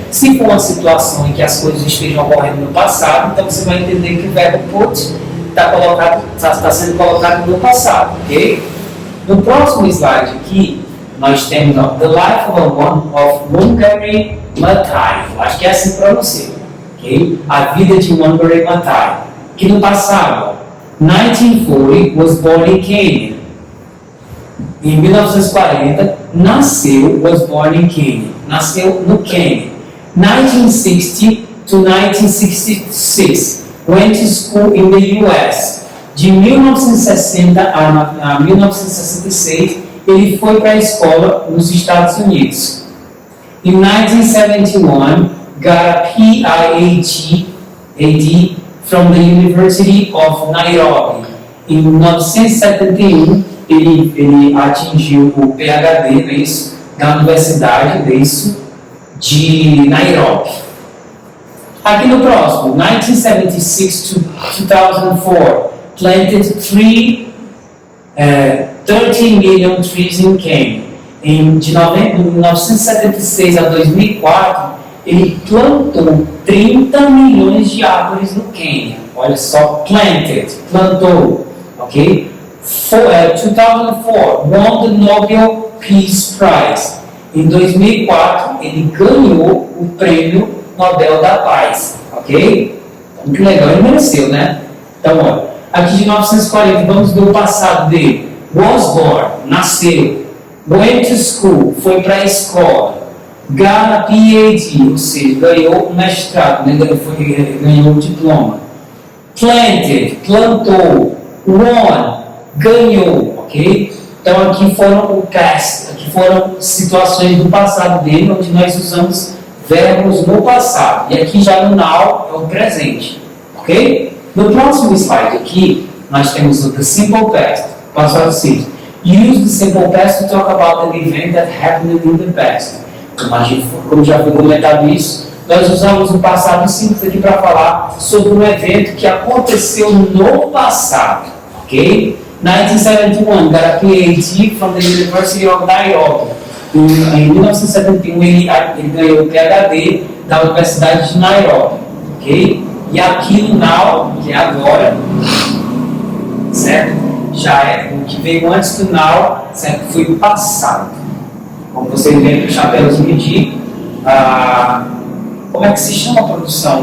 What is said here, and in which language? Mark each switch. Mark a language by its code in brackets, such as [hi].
[pt] Se for uma situação em que as coisas estejam ocorrendo no passado, então você vai entender que o verbo put está sendo colocado no passado, ok? No próximo slide aqui, nós temos ó, The Life of Montgomery Mathai. Acho que é assim que pronuncia, ok? A vida de Montgomery Mathai. Que no passado, [en] 1940 was born in Kenya. Em 1940, was born in Kenya. [pt] Nasceu no Quênia. [en] 1960 to 1966, went to school in the US. [pt] De 1960 a 1966, ele foi para a escola nos Estados Unidos. [en] In 1971, got a PhD from the University of Nairobi. [pt] Em 1971, ele atingiu o PhD, é isso, da Universidade, é isso, de Nairobi. Aqui no próximo, [en] 1976 to 2004, planted 30 million trees in Kenya. [pt] De 1976 a 2004, ele plantou 30 milhões de árvores no Quênia. Olha só, plantou, ok? [en] 2004, won the Nobel Peace Prize. [pt] Em 2004, ele ganhou o prêmio Nobel da Paz, ok? Muito legal, ele mereceu, né? Então, olha, aqui de 1940, vamos ver o passado dele. [en] Was born, [pt] nasceu. [en] Went to school, [pt] foi para a escola. [en] Got a PhD, [pt] ou seja, ganhou o mestrado, né? Ganhou o diploma. Planted, plantou. Won, ganhou, ok? Então aqui foram o past, aqui foram situações do passado dele, onde nós usamos verbos no passado. E aqui já no now é o presente, ok? No próximo slide aqui, nós temos o [en] the simple past, [pt] passado simples. [en] Use the simple past to talk about an event that happened in the past. [pt] Como já foi comentado isso, nós usamos o passado simples aqui para falar sobre um evento que aconteceu no passado, ok? [en] 1971, got a PhD from the University of Nairobi. [pt] Em 1971, ele ganhou o PhD da Universidade de Nairobi, ok? E aqui no now, que é agora, certo? Já é o que veio antes do now, certo? Foi o passado. Como vocês veem, o chapéuzinho de... como é que se chama a produção?